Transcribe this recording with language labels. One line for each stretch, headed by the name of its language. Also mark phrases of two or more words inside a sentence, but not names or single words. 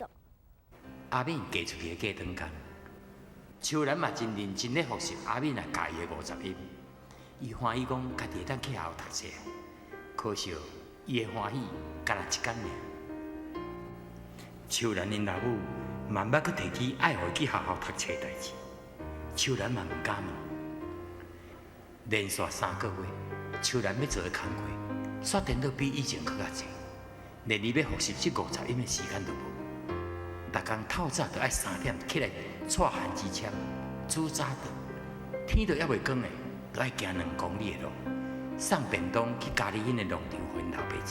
Min Nan Chinese: 阿敏嫁出去的过堂间，秋兰嘛真认真咧复习阿敏啊教伊的50音，伊欢喜讲家己会当去学校读册，可惜伊的欢喜干那一天尔。秋兰因老母嘛捌去提起爱互伊去学校读册的代志，秋兰嘛毋敢问。连续3个月，秋兰要做的工课。煞颠倒比以前搁较济，连伊要复习这50音的时间都无。逐工透早就爱3点起来带番薯签、煮早顿，天都还袂光的，就爱行2公里的路，送便当去家里因的农场分老爸食。